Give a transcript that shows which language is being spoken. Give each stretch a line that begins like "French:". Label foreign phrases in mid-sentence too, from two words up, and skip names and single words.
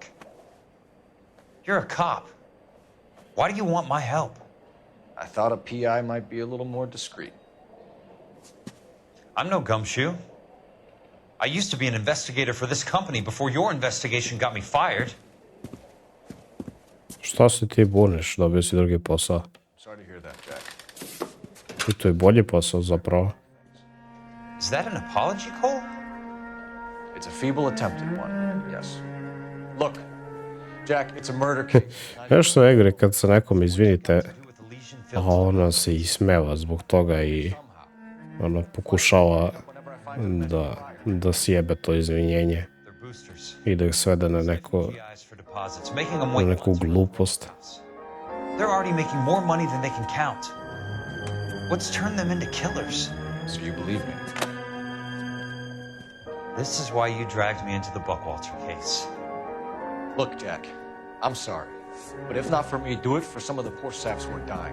English: You're a cop. Why do you want my help? I thought a PI might be a little more discreet. I'm no gumshoe. I used to be an investigator for this company before your investigation got me fired.
Serbian: Šta se ti buniš? Dobio si drugi posao.
English: Sorry to hear that, Jack.
Serbian: I to je bolji posao zapravo.
English: Is that an apology, Cole? It's a feeble attempted one, yes. Look, Jack, it's a murder case.
Serbian: Još su igre kad se nekom izvinite, a ona se ismeva zbog toga i ona pokušava da sjebe to izvinjenje i da ih svede na neku glupost.
English: They're already making more money than they can count. What's turned them into killers? So you believe me? This is why you dragged me into the Buckwalter case. Look, Jack, I'm sorry. But if not for me, do it for some of the poor saps who are dying.